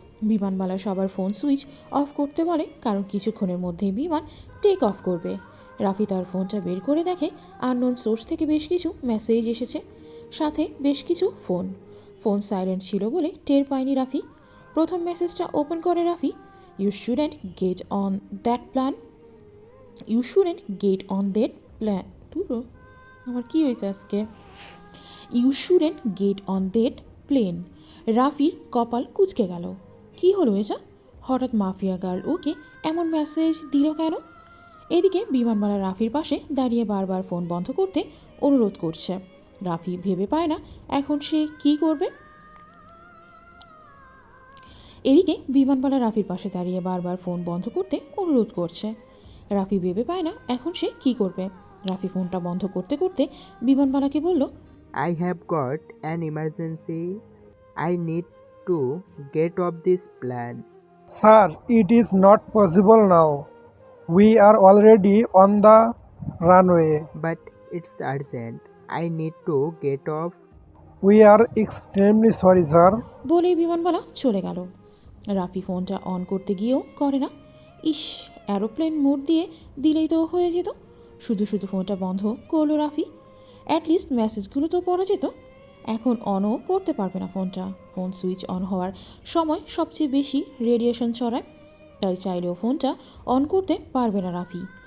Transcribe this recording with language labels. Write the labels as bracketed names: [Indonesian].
[Bangla] বিমানবালা সবার phone switch off করতে বলে, কারণ কিছুক্ষণের মধ্যেই বিমান টেক অফ করবে। রাফি তার ফোনটা বের করে দেখে আননোন সোর্স থেকে বেশ কিছু মেসেজ এসেছে, সাথে বেশ কিছু ফোন সাইলেন্ট ছিল বলে টের পায়নি রাফি। প্রথম মেসেজটা ওপেন করে Rafi. [English] You shouldn't get on that plan. You shouldn't get on that plan. [Bangla] Trudeau আমার কী হয়েছে আজকে? [English] You shouldn't get on that plane. [Bangla] রাফির কপাল কুঁচকে গেল। কি হলো এটা? হঠাৎ মাফিয়া গার্ল ওকে এমন মেসেজ দিল কেন? এদিকে বিমানবালা রাফির পাশে দাঁড়িয়ে বারবার ফোন বন্ধ করতে অনুরোধ করছে। রাফি ভেবে পায় না এখন সে কী করবে। এদিকে বিমানবালা রাফির পাশে দাঁড়িয়ে বারবার ফোন বন্ধ করতে অনুরোধ করছে। রাফি ভেবে পায় না এখন সে কী করবে। রাফি ফোনটা বন্ধ করতে করতে বিমানবালাকে বলল, [English] I have got an emergency. I need to get off this plan. Sir, it is not possible now. We are already on the runway. But it's urgent. I need to get off. We are extremely sorry, sir. [Bangla] বলেই বিমানবালা চলে গেল। রাফি ফোনটা on করতে গিয়েও করে না। ইস, aeroplane mode দিয়ে দিলেই তো হয়ে যেত। শুধু শুধু ফোনটা বন্ধ করলো রাফি। অ্যাটলিস্ট মেসেজগুলো তো পড়া যেত। এখন অনও করতে পারবে না ফোনটা। ফোন সুইচ অন হওয়ার সময় সবচেয়ে বেশি রেডিয়েশন ছড়ায়, তাই চাইলেও ফোনটা অন করতে পারবে না রাফি।